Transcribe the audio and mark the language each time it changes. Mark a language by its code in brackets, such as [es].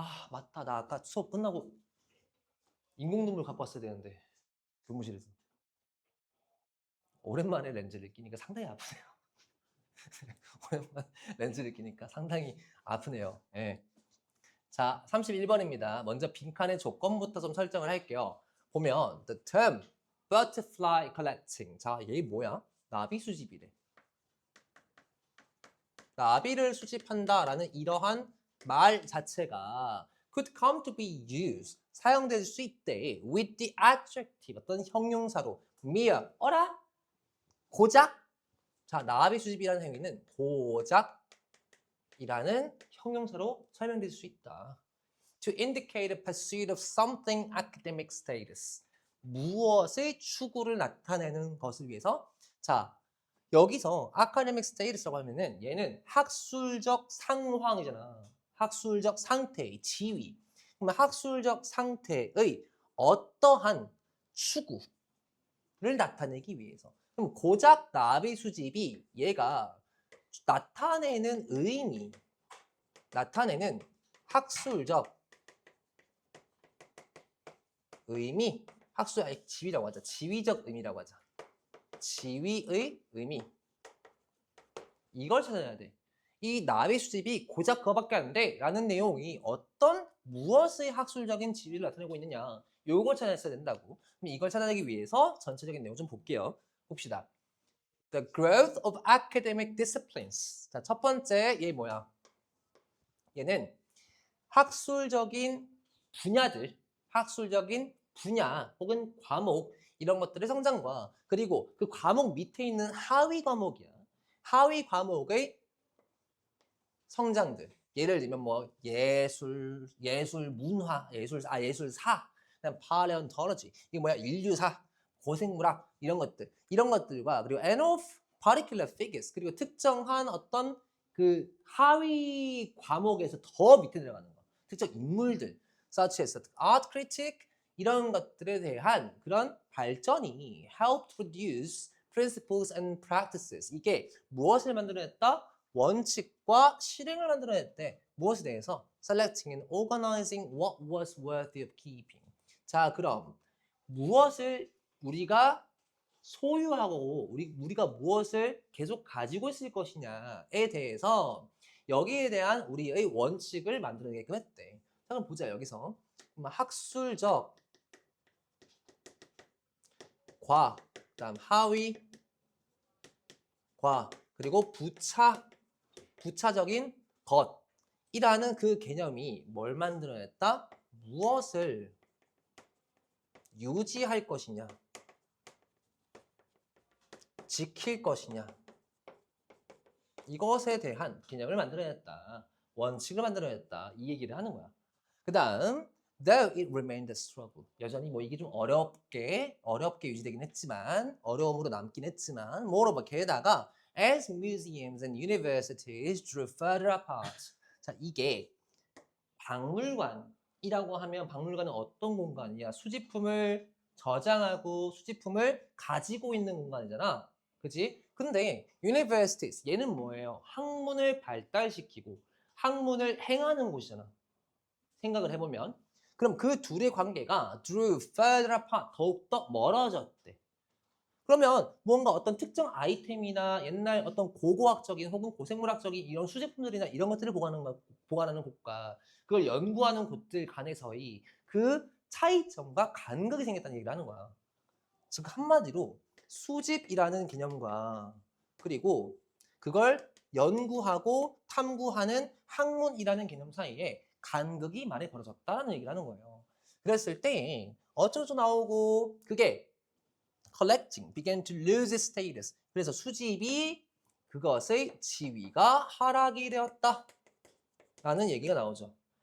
[ko] 맞다. 나 아까 수업 끝나고 인공눈물 갖고 왔어야 되는데 교무실에서. 오랜만에 렌즈를 끼니까 상당히 아프네요. 오랜만에 렌즈를 끼니까 상당히 아프네요. 예. 자, 31번입니다. 먼저 빈칸의 조건부터 좀 설정을 할게요. 보면 [en] the term butterfly collecting. [ko] 자, 얘 뭐야? 나비 수집이래. 나비를 수집한다라는 이러한 말 자체가 [en] could come to be used. [ko] 사용될 수 있대. [en] with the adjective. [ko] 어떤 형용사로 mere. 어라? 고작? 자, 나비 수집이라는 행위는 고작이라는 형용사로 설명될 수 있다. [en] To indicate a pursuit of something academic status. [ko] 무엇의 추구를 나타내는 것을 위해서. 자, 여기서 academic status라고 하면은 얘는 학술적 상황이잖아. 학술적 상태의 지위. 그러면 학술적 상태의 어떠한 추구를 나타내기 위해서. 그럼 고작 나비 수집이 얘가 나타내는 의미, 나타내는 학술적 의미, 학술의 지위라고 하자. 지위적 의미라고 하자. 지위의 의미. 이걸 찾아내야 돼. 이 나비 수집이 고작 그거밖에 안 돼 라는 내용이 어떤 무엇의 학술적인 지위를 나타내고 있느냐, 요걸 찾아냈어야 된다고. 그럼 이걸 찾아내기 위해서 전체적인 내용 좀 볼게요. 봅시다. [en] The growth of academic disciplines. [ko] 자, 첫 번째 얘 뭐야? 얘는 학술적인 분야들, 학술적인 분야 혹은 과목 이런 것들의 성장과, 그리고 그 과목 밑에 있는 하위 과목이야. 하위 과목의 성장들. 예를 들면 뭐 예술, 문화, 예술사, 그다음 paleontology, 이게 뭐야? 인류사, 고생물학 이런 것들과, 그리고 [en] and of particular figures, [ko] 그리고 특정한 어떤 그 하위 과목에서 더 밑에 들어가는 거, 특정 인물들, [en] such as art critic, [ko] 이런 것들에 대한 그런 발전이 [en] help produce principles and practices. [ko] 이게 무엇을 만들어냈다? 원칙과 실행을 만들어냈대. 무엇에 대해서? [en] Selecting and organizing what was worthy of keeping. [ko] 자, 그럼 무엇을 우리가 소유하고 우리가 무엇을 계속 가지고 있을 것이냐에 대해서 여기에 대한 우리의 원칙을 만들어내게끔 했대. 자, 그럼 보자. 여기서 학술적 과, 그다음 하위 과, 그리고 부차적인 것이라는 그 개념이 뭘 만들어냈다? 무엇을 유지할 것이냐, 지킬 것이냐, 이것에 대한 개념을 만들어냈다. 원칙을 만들어냈다. 이 얘기를 하는 거야. 그 다음 [en] though it remained a struggle. [ko] 여전히 뭐 이게 좀 어렵게 유지되긴 했지만, 어려움으로 남긴 했지만, moreover, 게다가 [en] as museums and universities drew further apart. [ko] 자, 이게 박물관이라고 하면, 박물관은 어떤 공간이야? 수집품을 저장하고 수집품을 가지고 있는 공간이잖아. 그지? 근데 universities, 얘는 뭐예요? 학문을 발달시키고 학문을 행하는 곳이잖아. 생각을 해보면. 그럼 그 둘의 관계가 [en] drew further apart, [ko] 더욱더 멀어졌대. 그러면 뭔가 어떤 특정 아이템이나 옛날 어떤 고고학적인 혹은 고생물학적인 이런 수제품들이나 이런 것들을 보관하는 곳과 그걸 연구하는 곳들 간에서의 그 차이점과 간극이 생겼다는 얘기를 하는 거야. 즉 한마디로 수집이라는 개념과 그리고 그걸 연구하고 탐구하는 학문이라는 개념 사이에 간극이 많이 벌어졌다는 얘기를 하는 거예요. 그랬을 때 어쩌고 나오고 그게 [en] collecting began to lose its status. [ko] 그래서 수집이 그것의 지위가 하락이 되었다 라는 얘기가 나오죠.